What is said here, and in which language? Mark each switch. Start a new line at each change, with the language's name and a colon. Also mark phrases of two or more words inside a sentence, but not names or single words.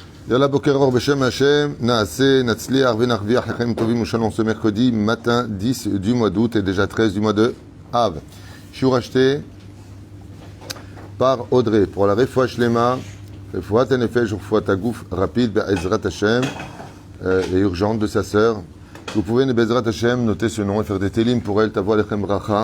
Hebrew: יאללה בוקר אור בשם השם, נעשה, נצליח, ונרוויח, לחיים טובים, שלום,
French: ce mercredi matin 10 du mois d'août et déjà 13 du mois de Av. Je suis racheté par Audrey pour la
Hebrew: רפואה שלמה, רפואת הנפש, רפואת הגוף,
French: rapide,
Hebrew: בעזרת השם,
French: et urgente de sa sœur. Vous pouvez,
Hebrew: בעזרת השם,
French: noter ce nom et faire des télim pour elle,
Hebrew: תבוא לכם ברכה.